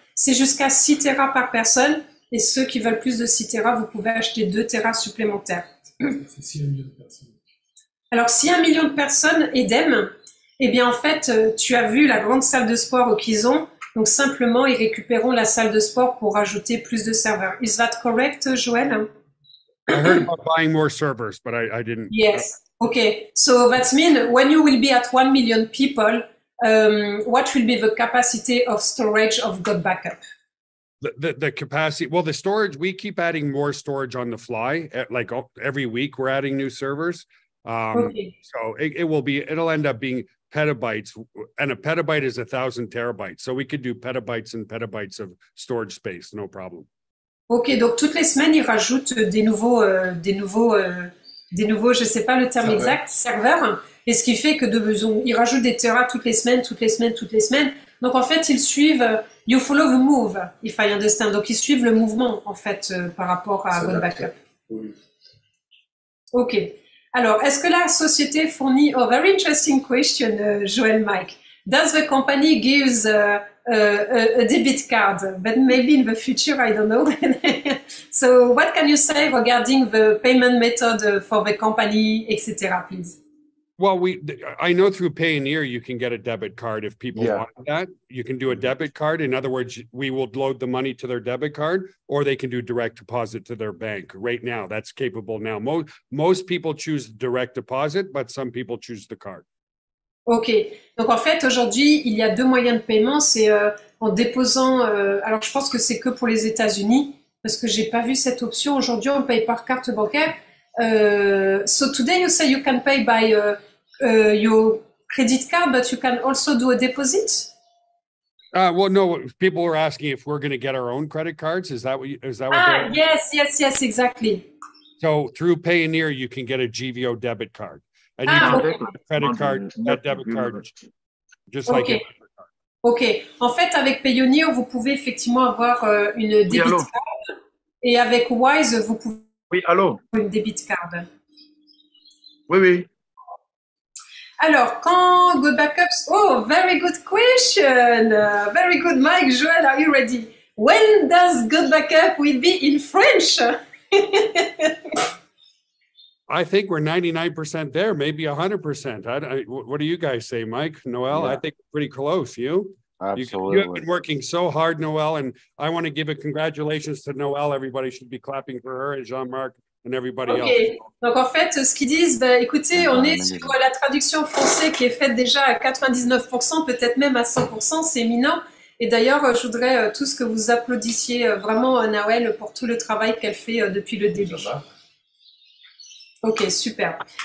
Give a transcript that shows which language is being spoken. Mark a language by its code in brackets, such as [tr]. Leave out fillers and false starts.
[fr] C'est jusqu'à 6 Tera par personne. Et ceux qui veulent plus de 6 Tera, vous pouvez acheter 2 Tera supplémentaires. C'est 6 millions de personnes. Alors, si 1 million de personnes, EDEM, eh bien, en fait, tu as vu la grande salle de sport qu'ils ont. Donc, simplement, ils récupéreront la salle de sport pour ajouter plus de serveurs. [en] Is that correct, Joël? I heard about buying more servers, but I didn't. Yes. Okay. So that means when you will be at 1 million people, what will be the capacity of storage of Go Backup? The capacity, well, the storage, we keep adding more storage on the fly. Like every week, we're adding new servers. Okay. So it'll end up being petabytes, and a petabyte is 1,000 terabytes. So we could do petabytes and petabytes of storage space, no problem. [fr] Ok, donc toutes les semaines, ils rajoutent des nouveaux, je sais pas le terme exact, serveurs. Et ce qui fait que ils rajoutent des terras toutes les semaines. Donc en fait, ils suivent, [en] you follow the move, if I understand. [fr] Donc ils suivent le mouvement, en fait, par rapport à Go Backup. Oui. Ok. Alors, est-ce que la société fournit, oh, [en] very interesting question, [fr] Joël Mike. [en] Does the company gives a debit card, but maybe in the future, I don't know. So what can you say regarding the payment method for the company, etc., please? Well, I know through Payoneer, you can get a debit card if people want that. You can do a debit card. In other words, we will load the money to their debit card, or they can do direct deposit to their bank. Right now, that's capable now. Most people choose direct deposit, but some people choose the card. [fr] Ok, donc en fait aujourd'hui il y a 2 moyens de paiement, c'est en déposant, alors je pense que c'est que pour les États-Unis parce que j'ai pas vu cette option. Aujourd'hui on paye par carte bancaire. [en] So today you say you can pay by your credit card, but you can also do a deposit. Well, no, people were asking if we're going to get our own credit cards. Is that what? Yes, exactly. So through Payoneer, you can get a GVO debit card. And you can get a credit card, that debit card, just like it. Ok. [fr] En fait, avec Payoneer, vous pouvez effectivement avoir une debit card. Et avec Wise, vous pouvez avoir une debit card. Oui. Alors, quand Go Backups... [en] Oh, very good question. Very good, Mike. Joel, are you ready? When does Go Backup will be in French? I think we're 99% there, maybe 100%. What do you guys say, Mike, Noel? Yeah. I think we're pretty close. You? Absolutely. You have been working so hard, Noel, and I want to give a congratulations to Noel. Everybody should be clapping for her and Jean-Marc and everybody else. [fr] Donc en fait, ce qu'ils disent, écoutez, on est sur la traduction française qui est faite déjà à 99%, peut-être même à 100%, c'est éminent. Et d'ailleurs, je voudrais tous que vous applaudissiez vraiment Noël pour tout le travail qu'elle fait depuis le début. Ok, super.